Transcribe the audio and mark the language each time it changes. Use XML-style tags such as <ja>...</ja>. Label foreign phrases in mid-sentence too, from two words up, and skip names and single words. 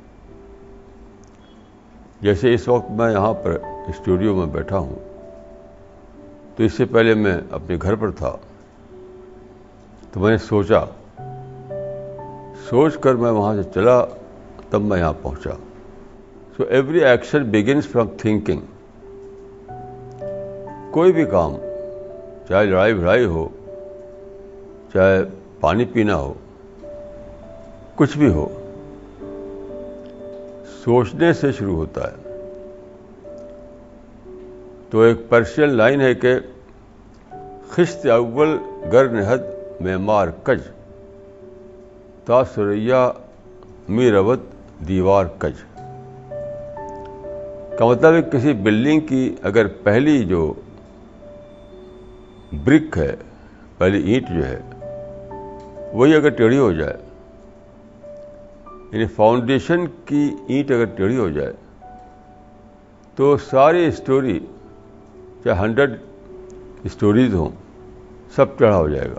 <ur>جیسے اس وقت میں یہاں پر اسٹوڈیو میں بیٹھا ہوں، تو اس سے پہلے میں اپنے گھر پر تھا، تو میں نے سوچ کر میں وہاں سے چلا، تب میں یہاں پہنچا۔</ur> <en>So every action begins from thinking.</en> <ur>کوئی بھی کام، چاہے لڑائی بھڑائی ہو، چاہے پانی پینا ہو، کچھ بھی ہو، سوچنے سے شروع ہوتا ہے۔ تو ایک</ur> <en>Persian line</en> <ur>ہے کہ</ur> <fa>خشت اول گر نہد معمار کج، تا سریا می روت دیوار کج۔</fa> <ur>کا مطلب ہے کسی بلڈنگ کی اگر پہلی جو برک ہے، پہلی اینٹ جو ہے، وہی اگر ٹیڑھی ہو جائے، یعنی فاؤنڈیشن کی اینٹ اگر ٹیڑھی ہو جائے، تو ساری اسٹوری، چاہے 100 اسٹوریز ہوں، سب ٹیڑھا ہو جائے گا۔</ur>